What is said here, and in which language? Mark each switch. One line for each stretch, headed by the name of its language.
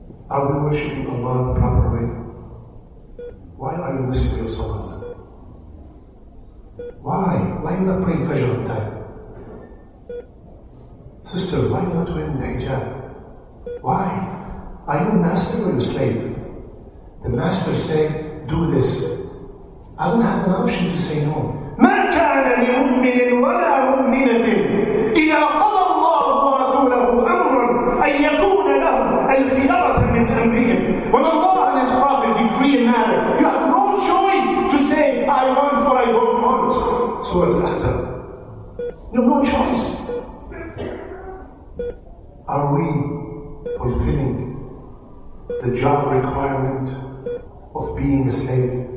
English: Are we worshipping Allah the proper way? Why are you missing your salat? Why? Why are you not praying Fajr on time? Sister, why are you not wearing the hijab? Why? Are you a master or a slave? The master say, do this. I don't have an option to say no.
Arabic: ما كان لمؤمن ولا مؤمنة إذا قضى الله ورسوله أمرا أن يكون لهم الخيرة من أمرهم.
English: When Allah and His Prophet decree a matter, you have no choice to say, I want or I don't want. Surah Al-Ahzab. You have no choice. Are we fulfilling the job requirement of being a slave?